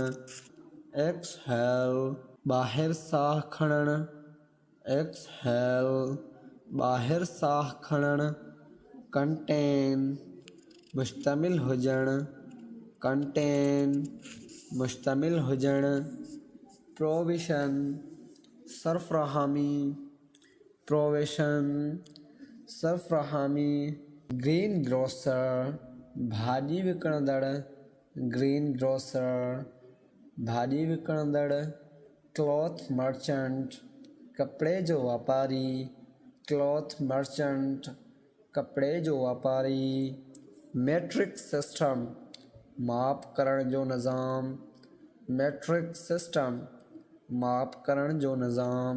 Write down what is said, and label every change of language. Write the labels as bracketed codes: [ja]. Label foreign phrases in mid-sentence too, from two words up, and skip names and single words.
[sd] एक्सहेल, ॿाहिरि साह खणणु। एक्सहेल, ॿाहिरि साह खणणु। कंटेन, मुश्तमिल हुजणु। कंटेन, मुश्तमिल हुजणु। प्रोविशन, सरफ़राहमी। प्रोविशन, सरफ़राहमी। [en] green grocer, [sd] भाॼी विकिणंदड़। [en] green grocer, [sd] भाॼी विकिणंदड़। [en] cloth merchant, [sd] कपिड़े जो वापारी। [en] cloth merchant, [sd] कपिड़े जो वापारी। [en] metric system, [sd] माप करण जो निज़ाम। [en] metric system, [sd] माप करण जो निज़ाम।